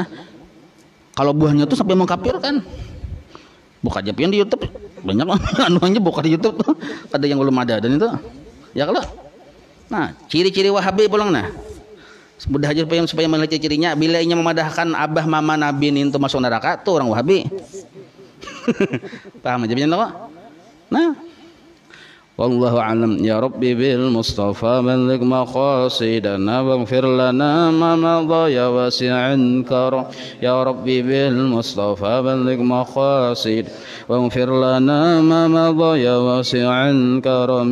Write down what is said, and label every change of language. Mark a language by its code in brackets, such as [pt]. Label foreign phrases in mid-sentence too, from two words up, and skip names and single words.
[bjn] Kalau buahnya tuh sampai mengkafirkan, buka aja pian di YouTube banyak anuannya, buka di YouTube tuh ada yang belum ada dan itu ya kalau. Nah, ciri-ciri Wahabi pulang, nah mudah aja supaya melihat cirinya. Bila ia memadahkan abah mama nabi itu masuk neraka, tuh orang Wahabi. Paham aja pian. Nah, [ar] والله أعلم. يا ربي بالمصطفى بلغ مقاصدنا واغفر لنا ما مضى يا واسع الكرم. يا ربي بالمصطفى بلغ مقاصد واغفر لنا ما مضى يا واسع الكرم.